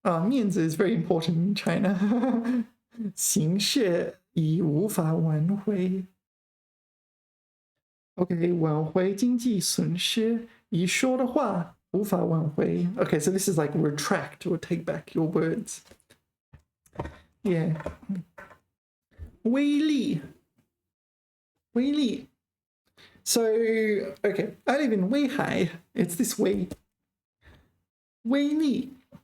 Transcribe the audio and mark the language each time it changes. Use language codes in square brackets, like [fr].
[en] 面子 is very important in China. [zh] 形势已无法挽回. Okay, 挽回经济损失. 已说的话无法挽回. [en] Okay, so this is like retract or take back your words. Yeah. 威力. So, okay, I live in Weihai. It's this way. 威力.